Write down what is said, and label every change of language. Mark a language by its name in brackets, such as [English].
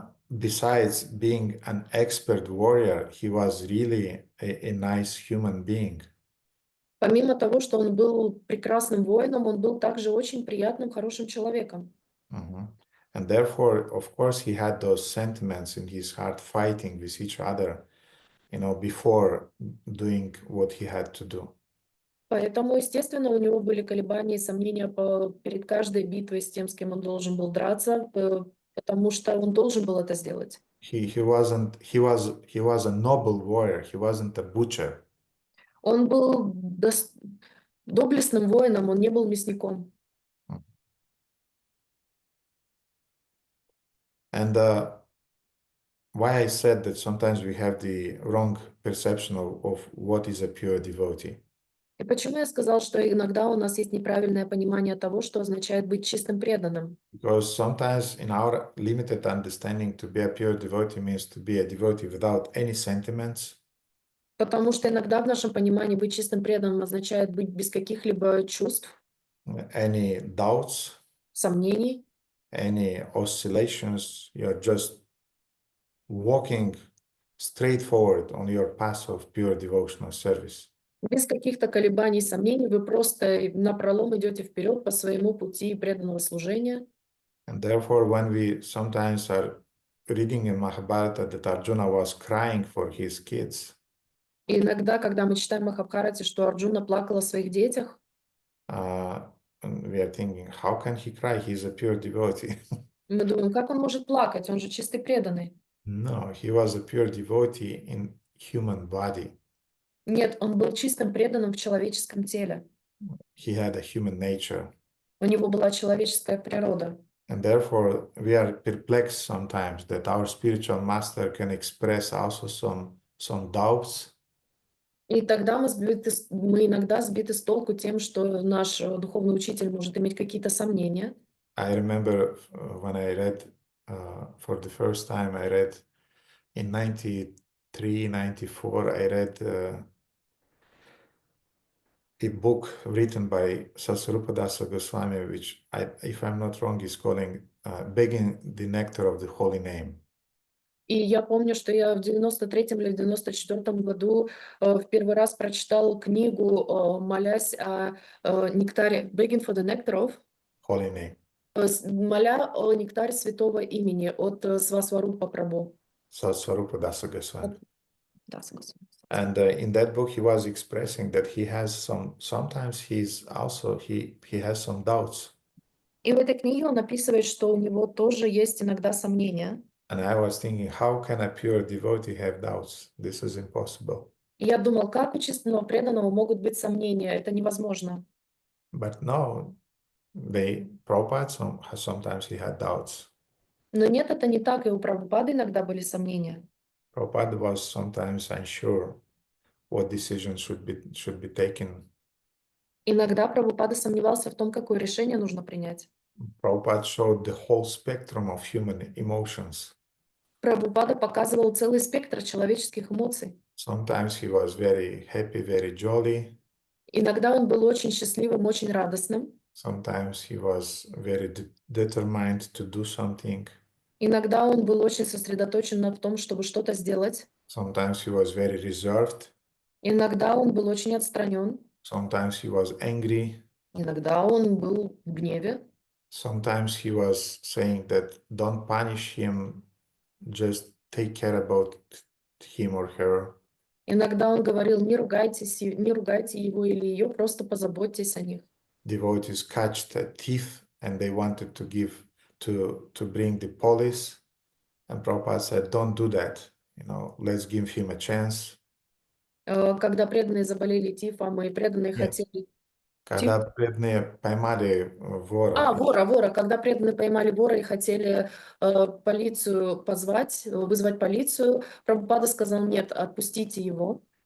[English] Besides being an expert warrior, he was really a nice human being. [Russian] Помимо того, что он был прекрасным воином, он был также очень приятным, хорошим человеком. [English] And therefore, of course, he had those sentiments in his heart fighting with each other, before doing what he had to do. [Russian] Поэтому, естественно, у него были колебания и сомнения перед каждой битвой с тем, с кем он должен был драться, потому что он должен был это сделать. [English] He was a noble warrior. He wasn't a butcher. [Russian] Он был доблестным воином, он не был мясником. [English] And why I said that sometimes we have the wrong perception of what is a pure devotee. [Russian] И почему я сказал, что иногда у нас есть неправильное понимание того, что означает быть чистым преданным? [English] Because sometimes in our limited understanding, to be a pure devotee means to be a devotee without any sentiments. [Russian] Потому что иногда в нашем понимании быть чистым преданным означает быть без каких-либо чувств, [English] any doubts, [Russian] сомнений, [English] any oscillations. You're just walking straight forward on your path of pure devotional service. [Russian] без каких-то колебаний, сомнений, вы просто напролом идете вперед по своему пути преданного служения. [English] And therefore, when we sometimes are reading in Mahabharata that Arjuna was crying for his kids, [Russian] И иногда, когда мы читаем в Махабхарате, что Арджуна плакал о своих детях, [English] and we are thinking, how can he cry? He's a pure devotee. [Russian] мы думаем, как он может плакать? Он же чистый преданный. [English] No, he was a pure devotee in human body. [Russian] Нет, он был чистым преданным в человеческом теле. [English] He had a human nature. [Russian] У него была человеческая природа. [English] And therefore, we are perplexed sometimes that our spiritual master can express also some doubts. [Russian] И тогда мы иногда сбиты с толку тем, что наш духовный учитель может иметь какие-то сомнения. [English] I remember when I read, for the first time, I read in 93, 94, I read a book written by Sasarupadasa Goswami, which, if I'm not wrong, is calling Begging the Nectar of the Holy Name. [Russian] И я помню, что я в 93-м или в 94-м году в первый раз прочитала книгу, молясь о нектаре, [English] begging for the nectar of, Holy Name. [Russian] моля о нектаре святого имени от Свасварупа Прабху. [English] Sasarupadasa Goswami. [Russian] Да, согласна. [English] And in that book, he was expressing that he has sometimes he has some doubts. [Russian] И в этой книге он описывает, что у него тоже есть иногда сомнения. [English] And I was thinking, how can a pure devotee have doubts? This is impossible. [Russian] И я думал, как у чистого преданного могут быть сомнения? Это невозможно. [English] But no, Prabhupada sometimes he had doubts. [Russian] Но нет, это не так, и у Прабхупады иногда были сомнения. [English] Prabhupada was sometimes unsure what decisions should be taken. [Russian] Иногда Прабхупада сомневался в том, какое решение нужно принять. [English] Prabhupada showed the whole spectrum of human emotions. [Russian] Прабхупада показывал целый спектр человеческих эмоций. [English] Sometimes he was very happy, very jolly. [Russian] Иногда он был очень счастливым, очень радостным. [English] Sometimes he was very determined to do something. [Russian] Иногда он был очень сосредоточен на том, чтобы что-то сделать. [English] Sometimes he was very reserved. [Russian] Иногда он был очень отстранен. [English] Sometimes he was angry. [Russian] Иногда он был в гневе. [English] Sometimes he was saying that don't punish him, just take care about him or her. [Russian] Иногда он говорил, не ругайте его или ее, просто позаботьтесь о них. [English] Devotees catched a thief and they wanted to bring the police. And Prabhupada said, don't do that. Let's give him a chance. [Russian] Когда преданные заболели тифом, и преданные хотели... Когда преданные поймали вора. Вора. Когда преданные поймали вора и хотели полицию позвать, вызвать полицию, Прабхупада сказал, нет, отпустите его.